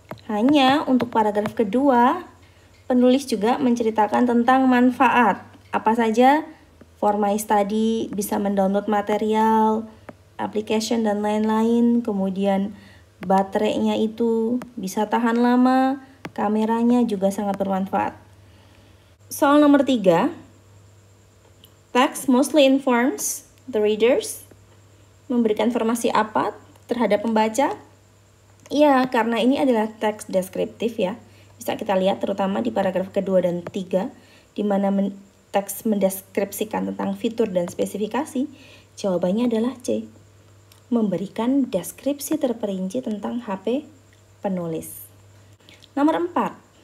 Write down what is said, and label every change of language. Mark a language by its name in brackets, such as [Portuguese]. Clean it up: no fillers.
[Indonesian] Hanya untuk paragraf kedua, penulis juga menceritakan tentang manfaat. Apa saja? For My Study, bisa mendownload material, application dan lain-lain. Kemudian baterainya itu bisa tahan lama, kameranya juga sangat bermanfaat. Soal nomor 3. [English] Text mostly informs the readers. [Indonesian] Memberikan informasi apa terhadap pembaca? Ya, karena ini adalah teks deskriptif ya. Bisa kita lihat terutama di paragraf kedua dan 3, di mana teks mendeskripsikan tentang fitur dan spesifikasi? Jawabannya adalah C. Memberikan deskripsi terperinci tentang HP penulis. Nomor 4.